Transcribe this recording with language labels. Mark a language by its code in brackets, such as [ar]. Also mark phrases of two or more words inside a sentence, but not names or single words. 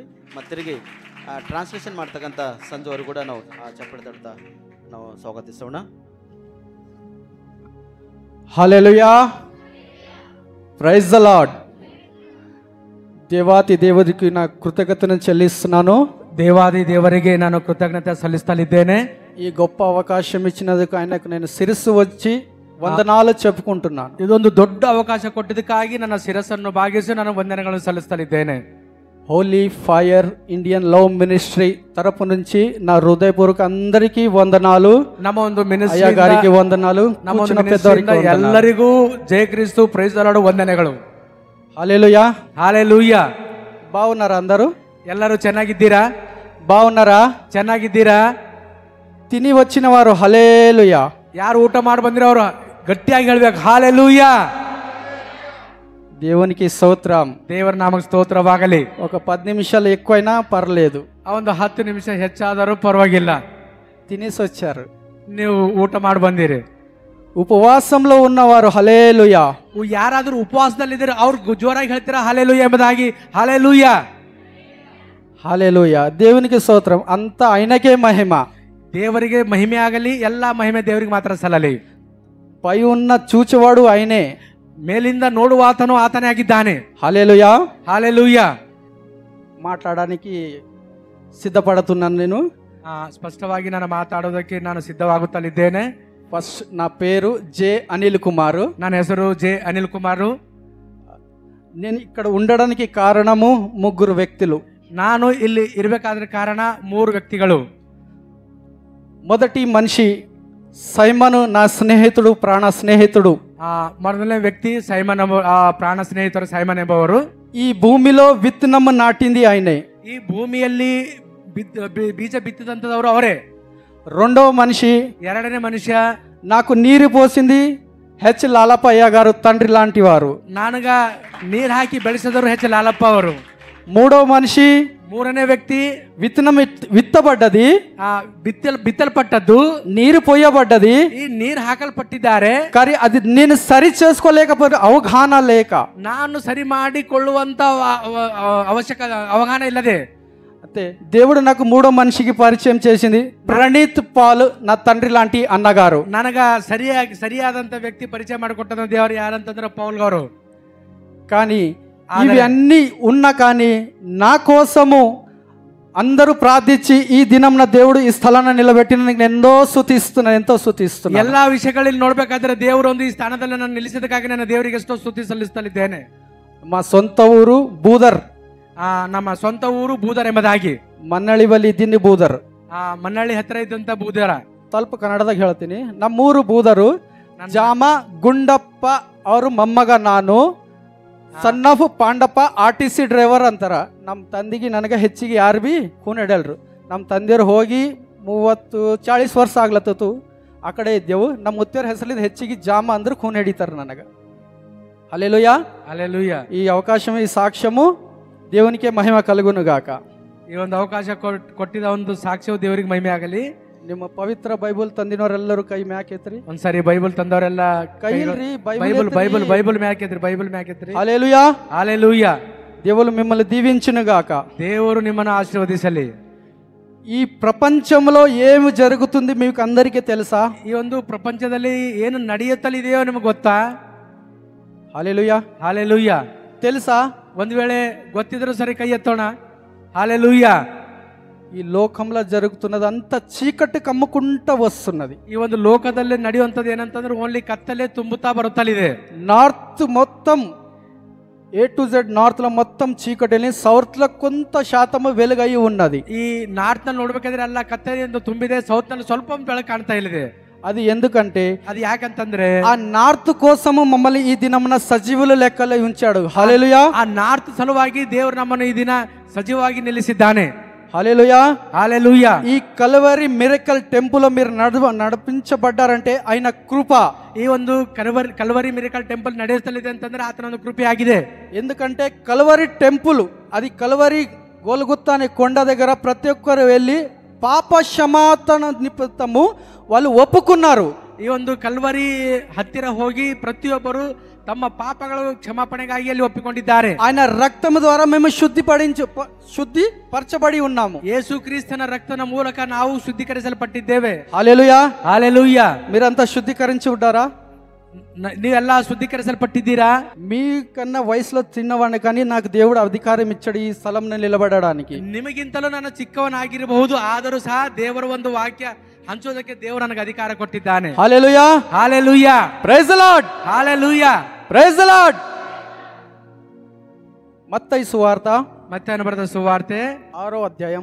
[kn] ಮತ್ತು ತಿರುಗಿ ಟ್ರಾನ್ಸ್ಲೇಷನ್ ಮಾಡ್ತಕ್ಕಂಥ ಸಂಜೆವರೆಗೂ ಕೂಡ ನಾವು ಚಪ್ಪಳಿ ತಡ್ತಾ ನಾವು ಸ್ವಾಗತಿಸೋಣ. [en] Hallelujah, praise the Lord. [kn] ದೇವಾದಿ ದೇವರಿಗೆ ನಾ ಕೃತಜ್ಞತೆಯನ್ನು చెల్లిస్తున్నాను. ದೇವಾದಿ ದೇವರಿಗೆ ನಾನು ಕೃತಜ್ಞತೆ ಸಲ್ಲಿಸ್ತಲಿದ್ದೇನೆ. [te] ఈ గొప్ప అవకాశం ఇచ్చినందుకు ఆయనకు నేను శిరస్సు వచ్చి వందనాలు చెప్పుకుంటున్నాను. [kn] ಇದೊಂದು ದೊಡ್ಡ ಅವಕಾಶ ಕೊಟ್ಟಿದ್ದಕ್ಕಾಗಿ ನನ್ನ ಶಿರಸ್ಸನ್ನು ಭಾಗಿಸಿ ನಾನು ವಂದನೆಗಳನ್ನು ಸಲ್ಲಿಸ್ತಲಿದ್ದೇನೆ. [te] హోలీ ఫైర్ ఇండియన్ లవ్ మినిస్ట్రీ తరపు నుంచి నా హృదయపూర్వక అందరికీ వందనాలు. [kn] ನಮ್ಮ ಒಂದು [te] అయ్యా గారికి వందనాలు. [kn] ನಮ್ಮ ಒಂದು [te] కూర్చున్న పెద్దవారికి [kn] ಮಿನಿಸ್ಟ್ರಿಯಿಂದ ಎಲ್ಲರಿಗೂ ಜಯ ಕ್ರಿಸ್ತು [en] praise the Lord [kn] ವಂದನೆಗಳು. [te] హల్లెలూయా. హల్లెలూయా. బాగున్నారా అందరూ? [kn] ಎಲ್ಲರೂ ಚೆನ್ನಾಗಿದ್ದೀರಾ? [te] బాగున్నారా? [kn] ಚೆನ್ನಾಗಿದ್ದೀರಾ? [te] తిని వచ్చిన వారు హల్లెలూయా. [kn] ಯಾರು ಊಟ ಮಾಡಿ ಬಂದಿರೋ ಅವರು ಗಟ್ಟಿಯಾಗಿ ಹೇಳ್ಬೇಕು ಹಲ್ಲೆಲೂಯಾ. [te] దేవునికి స్తోత్రం. [kn] ದೇವರ ನಾಮಕ್ಕೆ ಸ್ತೋತ್ರವಾಗಲಿ. [te] ఒక 10 నిమిషాలు ఎక్కువైనా పర్లేదు. [kn] ಆ ಒಂದು 10 ನಿಮಿಷ ಹೆಚ್ಚಾದರೂ ಪರವಾಗಿಲ್ಲ. [te] తినేసి వచ్చారు, [kn] ನೀವು ಊಟ ಮಾಡಿ ಬಂದಿರಿ. [te] ఉపవాసంలో ఉన్నవారు హల్లెలూయా. [kn] ಯಾರಾದರೂ ಉಪವಾಸದಲ್ಲಿದ್ದಾರೆ ಅವ್ರು ಜೋರಾಗಿ ಹೇಳ್ತೀರಾ ಹಲ್ಲೆಲೂಯಾ ಎಂಬುದಾಗಿ? ಹಲ್ಲೆಲೂಯಾ. [te] హల్లెలూయా. దేవునికి స్తోత్రం. అంత ఆయనకే మహిమ. [kn] ದೇವರಿಗೆ ಮಹಿಮೆ ಆಗಲಿ, ಎಲ್ಲ ಮಹಿಮೆ ದೇವರಿಗೆ ಮಾತ್ರ ಸಲ್ಲಲಿ. [te] పై ఉన్న చూచువాడు ఆయనే, [kn] ಮೇಲಿಂದ ನೋಡುವ ಆತನು ಆತನೇ ಆಗಿದ್ದಾನೆ. [te] హల్లెలూయా. హల్లెలూయా. మాట్లాడడానికి సిద్ధపడుతున్నాను నేను. [kn] ಸ್ಪಷ್ಟವಾಗಿ ನಾನು ಮಾತಾಡೋದಕ್ಕೆ ನಾನು ಸಿದ್ಧವಾಗುತ್ತಲಿದ್ದೇನೆ. [te] ఫస్ట్ నా పేరు జే అనిల్ కుమార్. [kn] ನನ್ನ ಹೆಸರು ಜೆ ಅನಿಲ್ ಕುಮಾರ್. [te] నేను ఇక్కడ ఉండడానికి కారణము 3 వ్యక్తులు. [kn] ನಾನು ಇಲ್ಲಿ ಇರಬೇಕಾದ್ರ ಕಾರಣ 3 ವ್ಯಕ್ತಿಗಳು. [te] మొదటి మనిషి సైమను, నా స్నేహితుడు, ప్రాణ స్నేహితుడు. [kn] ಮೊದಲನೇ ವ್ಯಕ್ತಿ ಸೈಮನ್ ಪ್ರಾಣ ಸ್ನೇಹಿತರು ಸೈಮನ್ ಎಂಬವರು. [te] ఈ భూమిలో విత్తనము నాటింది ఆయనే. [kn] ಈ ಭೂಮಿಯಲ್ಲಿ ಬೀಜ ಬಿತ್ತಿದಂತದವರು ಅವರೇ. [te] రెండవ మనిషి, [kn] ಎರಡನೇ ಮನುಷ್ಯ, [te] నాకు నీరు పోసింది హెచ్ లాలపయ్య గారు, తండ్రి లాంటి వారు. [kn] ನನಗ ನೀರ್ ಹಾಕಿ ಬೆಳೆಸಿದವರು ಹೆಚ್ ಲಾಲಪ್ಪ ಅವರು. [te] మూడవ మనిషి, [kn] ಮೂರನೇ ವ್ಯಕ್ತಿ, [te] విత్తనం విత్తబడ్డది, [kn] ಬಿತ್ತಲ್ಪಟ್ಟದ್ದು, [te] నీరు పోయబడ్డది, [kn] ಈ ನೀರ್ ಹಾಕಲ್ಪಟ್ಟಿದ್ದಾರೆ. [te] కానీ అది నేను సరి చేసుకోలేకపోతే అవగాహన లేక, [kn] ನಾನು ಸರಿ ಮಾಡಿಕೊಳ್ಳುವಂತ ಅವಗಾಹನ ಇಲ್ಲದೆ [te] అయితే దేవుడు నాకు 3వ మనిషికి పరిచయం చేసింది. ప్రణీత్ పాల్, నా తండ్రి లాంటి అన్నగారు. [kn] ನನಗ ಸರಿಯಾದಂತ ವ್ಯಕ್ತಿ ಪರಿಚಯ ಮಾಡಿಕೊಟ್ಟದ ದೇವರು ಯಾರಂತಂದ್ರೆ ಪೌಲ್ ಅವರು. [te] కానీ ఇవి అన్ని ఉన్నా కానీ నా కోసము అందరూ ప్రార్థించి ఈ దినంన దేవుడు ఈ స్థలాన్ని నిలబెట్టిన ఎంతో స్తుతిస్తున్నాను. [kn] ಎಲ್ಲಾ ವಿಷಯಗಳಲ್ಲಿ ನೋಡ್ಬೇಕಾದ್ರೆ ದೇವರು ಒಂದು ಈ ಸ್ಥಾನದಲ್ಲಿ ನಾನು ನಿಲ್ಲಿಸಿದಕ್ಕಾಗಿ ನಾನು ದೇವರಿಗೆ ಎಷ್ಟೋ ಸ್ತುತಿ ಸಲ್ಲಿಸುತ್ತಲಿದ್ದೇನೆ. [te] మా సొంత ఊరు బూదర్. [kn] ನಮ್ಮ ಸ್ವಂತ ಊರು ಬೂದರ್ ಎಂಬುದಾಗಿ. ಮನ್ನಳ್ಳಿ ಬಲ್ಲಿ ಇದ್ದೀನಿ ಬೂದರ್. ಮನ್ನಳ್ಳಿ ಹತ್ರ ಇದ್ದಂತ ಬೂದರ. ಸ್ವಲ್ಪ ಕನ್ನಡದಾಗ ಹೇಳ್ತೀನಿ. ನಮ್ಮೂರು ಬೂದರು. ಜಾಮ ಗುಂಡಪ್ಪ ಅವರು ಮೊಮ್ಮಗ ನಾನು. [en] son of [kn] ಪಾಂಡಪ್ಪ [en] RTC driver [kn] ಅಂತಾರ. ನಮ್ಮ ತಂದೆಗೆ ನನಗೆ ಹೆಚ್ಚಿಗೆ ಯಾರು ಭೀ ಖೂನ್ ಹಿಡಿಯಲ್ರು. ನಮ್ಮ ತಂದೆಯವ್ರು ಹೋಗಿ 30-40 ವರ್ಷ ಆಗ್ಲತ್ತತು. ಆ ಕಡೆ ಇದ್ದೆವು. ನಮ್ಮ ಮುತ್ತೆಯವ್ರ ಹೆಸರಿದ ಹೆಚ್ಚಿಗೆ ಜಾಮ ಅಂದ್ರೆ ಖೂನ್ ಹಿಡಿತಾರೆ ನನಗೆ. [te] హల్లెలూయా. హల్లెలూయా. ఈ అవకాశం, ఈ సాక్ష్యము దేవునికే మహిమ కలుగును గాక. [kn] ಈ ಒಂದು ಅವಕಾಶ ಕೊಟ್ಟಿದ ಒಂದು ಸಾಕ್ಷ್ಯವು ದೇವರಿಗೆ ಮಹಿಮೆ ಆಗಲಿ. ನಿಮ್ಮ ಪವಿತ್ರ ಬೈಬಲ್ ತಂದಿನವರೆಲ್ಲರೂ ಕೈ ಮ್ಯಾಕೆತ್ರಿ. ಒಂದ್ಸರಿ ಬೈಬಲ್ ತಂದವರೆಲ್ಲ ಕೈ ಇಲ್ರಿ, ಬೈಬಲ್ ಮ್ಯಾಕೆತ್ರಿ. ಬೈಬಲ್ ಮ್ಯಾಕೆತ್ರಿ. [te] హల్లెలూయా. హల్లెలూయా. దేవుడు మిమ్మల్ని దీవించును గాక. [kn] ದೇವರು ನಿಮ್ಮನ್ನು ಆಶೀರ್ವದಿಸಲಿ. [te] ఈ ప్రపంచంలో ఏమి జరుగుతుంది మీకు అందరికీ తెలుసా? [kn] ಈ ಒಂದು ಪ್ರಪಂಚದಲ್ಲಿ ಏನು ನಡೆಯುತ್ತಲಿದೆಯೋ ನಿಮಗೆ ಗೊತ್ತಾ? [te] హల్లెలూయా. హల్లెలూయా. తెలుసా? [kn] ಒಂದು ವೇಳೆ ಗೊತ್ತಿದ್ರು ಸರಿ ಕೈ ಎತ್ತೋಣ. [te] హల్లెలూయా. ఈ లోకంలో జరుగుతున్నదంతా చీకటి కమ్ముకుంటూ వస్తున్నది. [kn] ಈ ಒಂದು ಲೋಕದಲ್ಲಿ ನಡೆಯುವಂಥದ್ದು ಏನಂತಂದ್ರೆ ಓನ್ಲಿ ಕತ್ತಲೆ ತುಂಬುತ್ತಾ ಬರುತ್ತಲಿದೆ. [te] నార్త్ మొత్తం [en] A to Z [te] నార్త్ లో మొత్తం చీకటిని, సౌత్ లో కొంత శాతము వెలుగై ఉన్నది. [kn] ಈ ನಾರ್ತ್ ನಲ್ಲಿ ನೋಡ್ಬೇಕಾದ್ರೆ ಎಲ್ಲ ಕತ್ತಲೆಯಿಂದ ತುಂಬಿದೆ, ಸೌತ್ ನಲ್ಲಿ ಸ್ವಲ್ಪ ಬೆಳಕು ಕಾಣ್ತಾ ಇದೆ. [te] అది ఎందుకంటే, [kn] అది ಯಾಕಂತಂದ್ರೆ [te] ఆ నార్త్ కోసము మమ్మల్ని ఈ దినమున సజీవుల లెక్కలో ఉంచాడు. హల్లెలూయా. [kn] ಆ ನಾರ್ತ್ ಸಲುವಾಗಿ ದೇವರು ನಮ್ಮನ್ನು ಈ ದಿನ ಸಜೀವವಾಗಿ ನಿಲ್ಲಿಸಿದ್ದಾನೆ. [te] హల్లెలూయా. హల్లెలూయా. ఈ కల్వరి మిరకల్ టెంపుల్ లో మీరు నడిపించబడ్డారంటే ఆయన కృప. [kn] ಈ ಒಂದು ಕಲ್ವರಿ ಮಿರಕಲ್ ಟೆಂಪಲ್ ನಡೆಯುತ್ತಲಿದೆ ಅಂತಂದ್ರೆ ಆತನ ಒಂದು ಕೃಪೆ ಆಗಿದೆ. [te] ఎందుకంటే కల్వరి టెంపుల్, అది కల్వరి గోల్గొత్తా అనే కొండ దగ్గర ప్రతి ఒక్కరు వెళ్ళి పాప క్షమాపణ నిమిత్తము వాళ్ళు ఒప్పుకున్నారు. [kn] ಈ ಒಂದು ಕಲ್ವರಿ ಹತ್ತಿರ ಹೋಗಿ ಪ್ರತಿಯೊಬ್ಬರು ತಮ್ಮ ಪಾಪಗಳು ಕ್ಷಮಾಪಣೆಗಾಗಿ ಅಲ್ಲಿ ಒಪ್ಪಿಕೊಂಡಿದ್ದಾರೆ. [te] ఆయన రక్తము ద్వారా మేము శుద్ధిపరచబడి ఉన్నాము. [kn] ಯೇಸು ಕ್ರಿಸ್ತನ ರಕ್ತನ ಮೂಲಕ ನಾವು ಶುದ್ಧೀಕರಿಸಲ್ಪಟ್ಟಿದ್ದೇವೆ. [te] హల్లెలూయా. హల్లెలూయా. మీరంతా శుద్ధీకరించి ఉంటారా? [kn] ನೀವೆಲ್ಲ ಶುದ್ಧೀಕರಿಸಲ್ಪಟ್ಟಿದ್ದೀರಾ? [te] మీకన్నా వయసులో చిన్నవాడిని, కానీ నాకు దేవుడు అధికారం ఇచ్చాడు ఈ స్థలంలో నిలబడడానికి. [kn] ನಿಮಗಿಂತಲೂ ನಾನು ಚಿಕ್ಕವನಾಗಿರಬಹುದು, ಆದರೂ ಸಹ ದೇವರ ಒಂದು ವಾಕ್ಯ ಹಂಚೋದಕ್ಕೆ ದೇವರು ನನಗೆ ಅಧಿಕಾರ ಕೊಟ್ಟಿದ್ದಾನೆ. [te] హల్లెలూయా. హల్లెలూయా. [en] praise the Lord. [te] హల్లెలూయా. [en] praise the Lord. [kn] ಮತ್ತೈ ಸುವಾರ್ತ ಮತ್ತಾಯನ ಬರೆದ ಸುವಾರ್ತೆ [te] 6వ అధ్యాయం